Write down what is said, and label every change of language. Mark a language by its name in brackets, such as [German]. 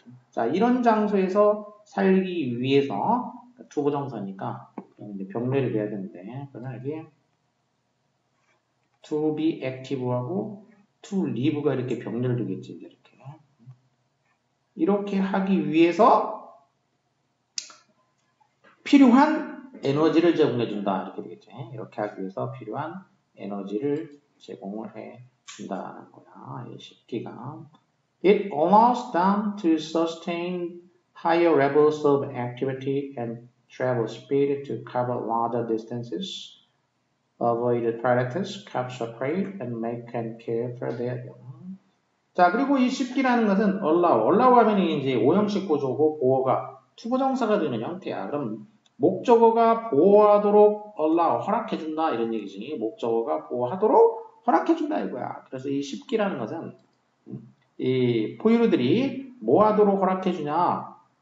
[Korean] 자, 이런 장소에서 살기 위해서 투부정사니까 이제 병렬이 돼야 되는데 그러면 여기 [English] to be active [Korean] 하고 [English] to live [Korean] 가 이렇게 병렬되겠지. 이렇게 하기 위해서 필요한 에너지를 제공해준다. 이렇게 되겠지. 이렇게 하기 위해서 필요한 에너지를 제공을 해준다는 거야. 이 식기가. [English] It allows them to sustain higher levels of activity and travel speed to cover larger distances, avoid predators, capture prey, and make and care for their young. [Korean] 자, 그리고 이 쉽기라는 것은 allow 하면 이제 오형식 구조고 보어가 투부정사가 되는 형태야. 그럼 목적어가 보호하도록 allow, 허락해준다 이런 얘기지. 목적어가 보호하도록 허락해준다 이거야. 그래서 이 쉽기라는 것은 이 포유류들이 뭐 하도록 허락해주냐?